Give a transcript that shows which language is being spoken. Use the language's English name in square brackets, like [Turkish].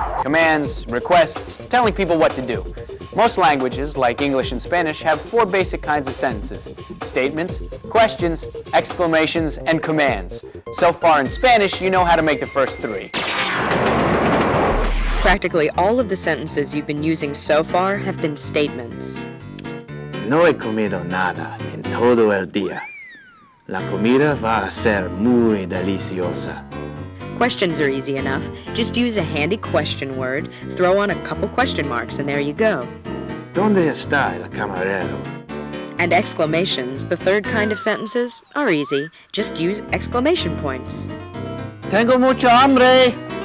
[English] Commands, requests, telling people what to do. Most languages, like English and Spanish, have 4 basic kinds of sentences: statements, questions, exclamations, and commands. So far in Spanish, you know how to make the first 3. Practically all of the sentences you've been using so far have been statements. [Spanish] No he comido nada en todo el día. La comida va a ser muy deliciosa. [English] Questions are easy enough. Just use a handy question word, throw on a couple question marks, and there you go. [Spanish] ¿Dónde está el camarero? [English] And exclamations, the third kind of sentences, are easy. Just use exclamation points. [Spanish] Tengo mucha hambre.